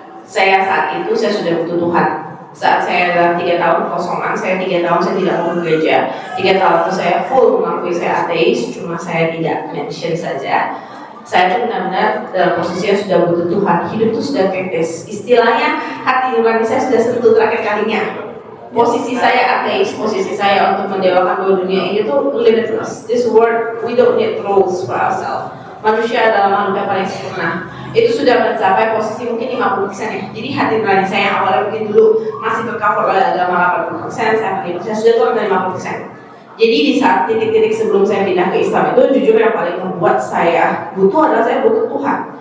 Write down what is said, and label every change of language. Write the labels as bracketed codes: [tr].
[id] Saya saat itu saya sudah butuh Tuhan. Saat saya dalam 3 tahun kosongan, saya 3 tahun saya tidak mau gereja. 3 tahun itu saya full mengakui saya ateis, cuma saya tidak mention saja. Saya tuh benar-benar dalam posisinya sudah butuh Tuhan. Hidup itu sudah kritis. Istilahnya hati nurani saya sudah sentuh terakhir kalinya. Posisi saya ateis, posisi saya untuk mendewakan dua dunia ini tuh limitless. [en] This world, we don't need rules for ourselves. [id] Manusia adalah makhluk yang paling sempurna. Itu sudah mencapai posisi mungkin 50% ya. Jadi hati nurani saya yang awalnya mungkin dulu masih tercover oleh agama 80%, saya sudah turun dari 50%. Jadi di saat titik-titik sebelum saya pindah ke Islam itu, jujur yang paling membuat saya butuh adalah saya butuh Tuhan.